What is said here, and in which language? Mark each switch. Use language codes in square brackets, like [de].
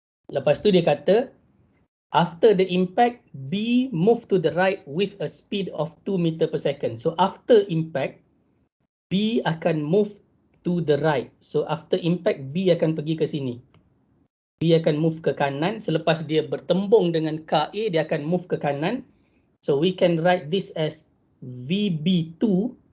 [ms] Lepas tu dia kata, [en] after the impact, B move to the right with a speed of 2 meter per second. So after impact, B akan move to the right. So after impact, [ms] B akan pergi ke sini. B akan move ke kanan. Selepas dia bertembung dengan car A, dia akan move ke kanan. [en] So we can write this as VB2.